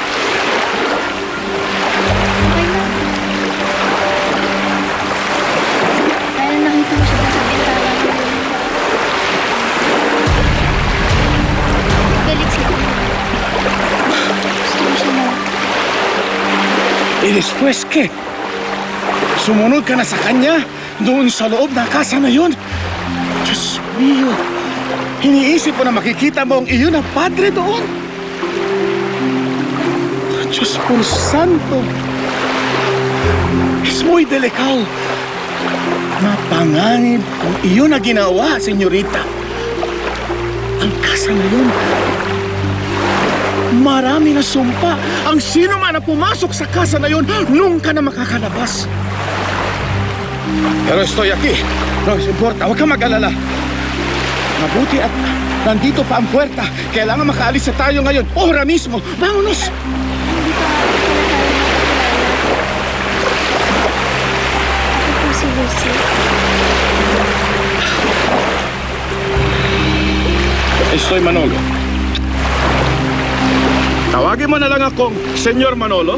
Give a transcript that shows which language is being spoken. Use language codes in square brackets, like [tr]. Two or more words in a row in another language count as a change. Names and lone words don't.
[tl] Okay na. Kaya nakita ko siya sa bintana ko. Galit siya. Gusto ko siya na. [es] Y después, ¿qué? [tl] Sumunod ka na sa kanya doon sa loob ng kasa na yun. [es] Diyos mio, [tl] iniisip ko na makikita mo ang iyon na padre doon. [es] Diyos por santo. Es muy delicado. [tl] Mapanganib kung iyon na ginawa, senyorita. Ang kasa na yun, marami na sumpa. Ang sino man na pumasok sa kasa na yun, nunca na makakalabas. [es] Pero estoy aquí. No importa, [tl] huwag kang mag-alala. Mabuti at nandito pa ang puwerta. Kailangan makaalis na tayo ngayon. [es] Ora mismo. Vámonos! [tl] Ito si Lucy. [es] Estoy Manolo. [tl] Tawagin mo na lang akong Senyor Manolo.